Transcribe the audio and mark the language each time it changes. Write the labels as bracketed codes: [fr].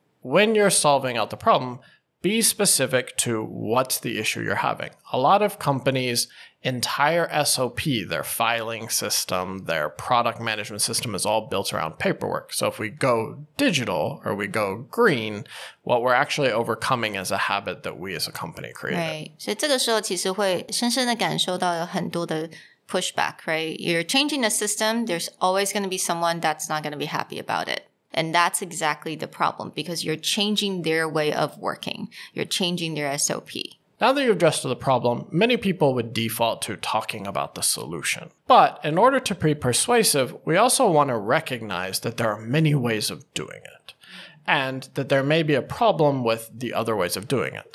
[en] When you're solving out the problem, be specific to what's the issue you're having. A lot of companies' entire SOP, their filing system, their product management system is all built around paperwork. So if we go digital or we go green, what we're actually overcoming is a habit that we as a company created. Right. [zh] 所以这个时候其实会深深的感受到有很多的 pushback, right? [en] You're changing the system, there's always going to be someone that's not going to be happy about it. And that's exactly the problem because you're changing their way of working. You're changing their SOP. Now that you've addressed the problem, many people would default to talking about the solution. But in order to be persuasive, we also want to recognize that there are many ways of doing it, and that there may be a problem with the other ways of doing it.